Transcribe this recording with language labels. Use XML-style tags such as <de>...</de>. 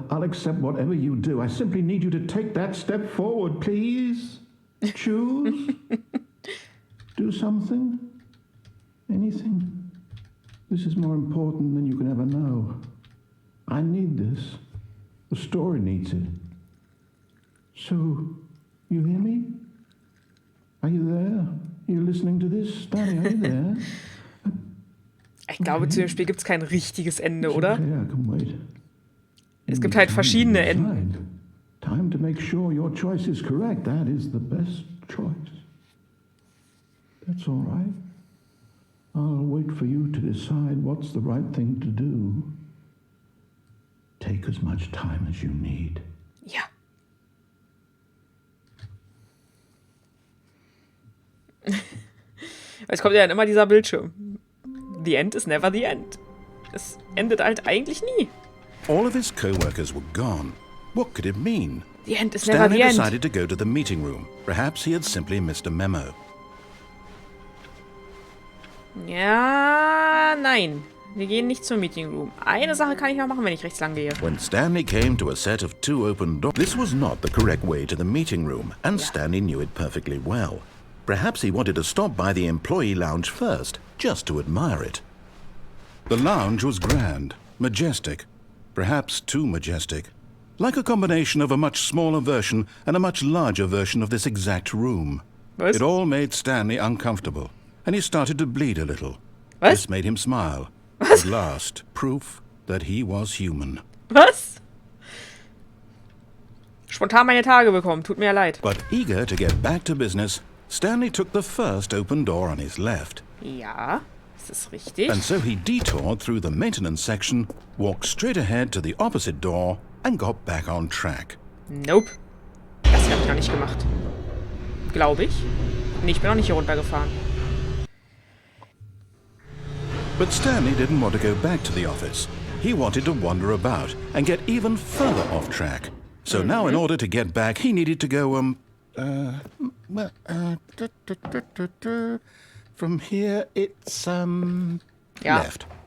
<en>I'll accept whatever you do. I simply need you to take that step forward, please. Choose. Do something. Anything. This is more important than you can ever know. I need this. The story needs it. So, you hear me? Are you there? Are you listening to this? Stanley, are you there?</en> <de>Ich glaube, zu dem Spiel gibt es kein richtiges Ende, oder?</de> <en>Yeah, I can wait.</en> <de>Es gibt halt verschiedene Enden.</de> <en>Time to make sure your choice is correct. That is the best choice. That's all right. I'll wait for you to decide what's the right thing to do. Take as much time as you need.</en> <de>Ja. Es kommt ja dann immer dieser Bildschirm.</de> <en>The end is never the end.</en> <de>Es endet halt eigentlich nie.</de> <en>All of his co-workers were gone. What could it mean? The end is never Stanley the end. decided to go to the meeting room. Perhaps he had simply missed a memo.</en> <de>Ja, nein. Wir gehen nicht zum Meeting Room. Eine Sache kann ich noch machen, wenn ich rechts lang gehe.</de> <en>When Stanley came to a set of 2 open doors, this was not the correct way to the meeting room, and Stanley knew it perfectly well. Perhaps he wanted to stop by the employee lounge first, just to admire it. The lounge was grand, majestic, perhaps too majestic, like a combination of a much smaller version and a much larger version of this exact room.</en> <de>Was?</de> <en>It all made Stanley uncomfortable, and he started to bleed a little.</en> <de>Was?</de> <en>This made him smile. At last, proof that he was human.</en> <de>Was? Spontan meine Tage bekommen, tut mir ja leid.</de> <en>But eager to get back to business, Stanley took the first open door on his left.</en> <de>Ja, ist das richtig?</de> <en>And so he detoured through the maintenance section, walked straight ahead to the opposite door, and got back on track. Nope.</en> <de>Das habe ich noch nicht gemacht. Glaube ich. Nee, ich bin noch nicht hier runtergefahren.</de> <en>But Stanley didn't want to go back to the office. He wanted to wander about and get even further off track. So now in order to get back, he needed to go, from here it's, left.</en>